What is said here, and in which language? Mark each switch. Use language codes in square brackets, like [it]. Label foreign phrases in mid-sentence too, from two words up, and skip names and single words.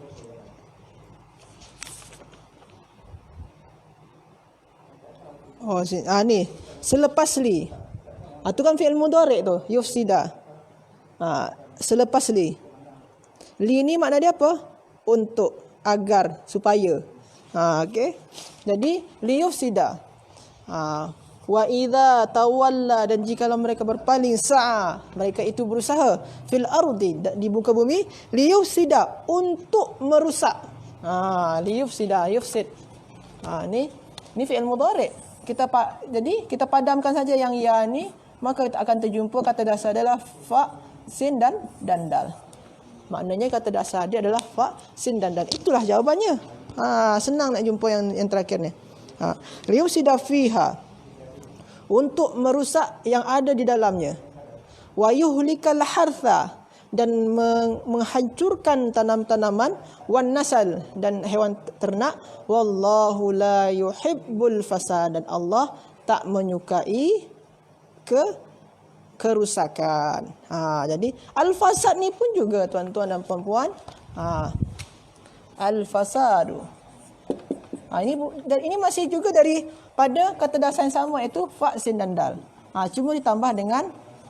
[ms] Ni selepas li. Tu kan [ar] fi'il mudhari' [ms] tu, yufsida. Selepas li. Li ni makna dia apa? Untuk, agar, supaya. Okey. Jadi [ar] li yufsida. Wa idza tawalla, [ms] dan jikalau mereka berpaling, sa'a, mereka itu berusaha [ar] fil ardi, [ms] di muka bumi, liyufsida, untuk merusak. [ar] Liyufsida, yufsid. Ni fi'il mudhari'. [ms] Jadi kita padamkan saja yang ya ni, maka kita akan terjumpa kata dasar adalah fa, sin dan dal. Maknanya kata dasar dia adalah fa, sin dan dal. Itulah jawabannya. Senang nak jumpa yang terakhir ni. [ar] Liyufsida fiha, [ms] untuk merusak yang ada di dalamnya. [ar] Wa yuhlikal hartha, [ms] dan menghancurkan tanam-tanaman, [ar] wan nasal, [ms] dan hewan ternak. [ar] Wallahu la yuhibbul fasad, [ms] dan Allah tak menyukai kerusakan. Jadi al-fasad ni pun juga tuan-tuan dan puan-puan, al-fasadu. Ini masih juga daripada kata dasar yang sama, iaitu fa, sin dan dal.